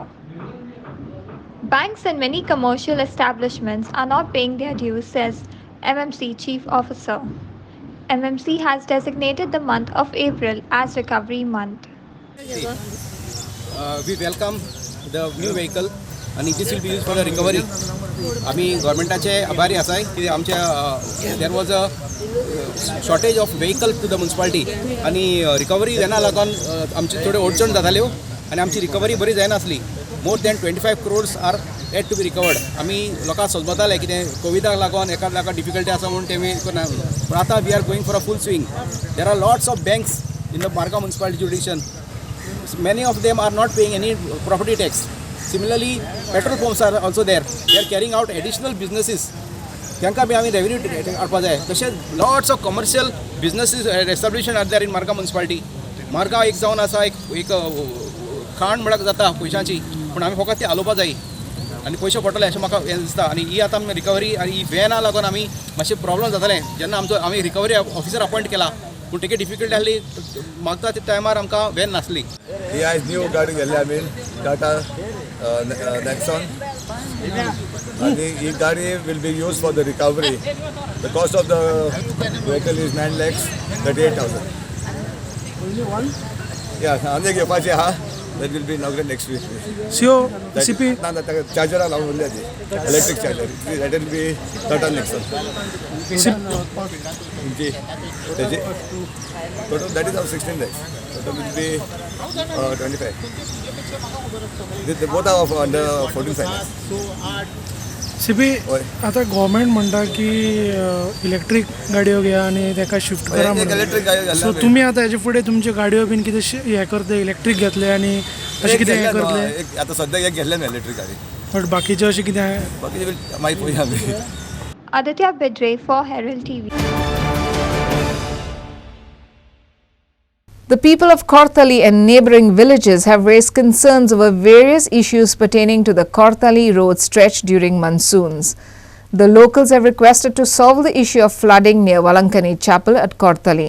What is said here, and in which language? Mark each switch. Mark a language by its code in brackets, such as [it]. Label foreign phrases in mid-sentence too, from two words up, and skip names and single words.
[en] Banks and many commercial establishments are not paying their dues, says MMC Chief Officer. MMC has designated the month of April as Recovery Month. We welcome the new vehicle and this will be used for the recovery. [kok] आम्ही गव्हर्मेंटाचे आभारी आसाय की आमच्या [en] there was a shortage of vehicle to the municipality [kok] आणि रिकवरी जायना लागून आमची थोडी अडचण जाताल्यो आणि आमची रिकवरी बरी जायनासली. [en] more than 25 crores are yet to be recovered. [kok] आम्ही लोकांक सोदताले कितें कोविडाक लागून एका लागा डिफिकल्टी आसा म्हणून तेमी करना. पूण आतां [en] we are going for a full swing. there are lots of banks in the Margao municipality jurisdiction. Many of them are not paying any property tax. Similarly, petrol pumps are also there. They are carrying out additional businesses. [kok] त्यांका बी आमी रेव्हेन्यू हाडपा जाय. तशेंच [en] lots of commercial businesses establishment are there in Margao municipality. [kok] मार्गा एक जावन आसा एक खाण म्हणून जाता पयशांची, पूण आमी फकत ती हालोवपा जाय आनी पयशे पडटले अशें म्हाका दिसता. आनी ही आतां आमी रिकवरी आनी ही वॅना लागून आमी मातशें प्रॉब्लम जातालें. जेन्ना आमी रिकवरी ऑफिसर अपॉयंट केला पूण तेगे डिफिकल्टी आसली. मागता त्या टायमार आमकां वॅन नासली. ही आयज न्यू गाडी घेतली आमी टाटा नेक्सॉन आनी ही गाडी [en] will be use for the recovery. the cost of the vehicle is 9,38,000. [kok] या आनी घेवपाची आहा. [en] That will be inaugurated next week. CO CP charger [kok] लावून उरल्या ती [en] electric charger. That will be Tata Nexon. Total that is of 16 lakhs. Total will be 25. The both are of under 14 finance. [kok] CP आता गव्हर्मेंट म्हणटा की इलेक्ट्रीक गाडयो घ्या आणि ताका शिफ्ट करा म्हणून. सो तुमी आता हेजे फुडें तुमच्यो गाडयो बीन कितें हे करते इलेक्ट्रीक घेतले आणि अशें कितें हे करतले? आता सध्या एक घेतले ना इलेक्ट्रीक गाडी. बट बाकीचे अशें कितें बाकीचे मागीर पळया आमी. [en] Aditya Bidre for Herald TV. The people of Kortali and neighbouring villages have raised concerns over various issues pertaining to the Kortali road stretch during monsoons. The locals have requested to solve the issue of flooding near Valankani Chapel at Kortali.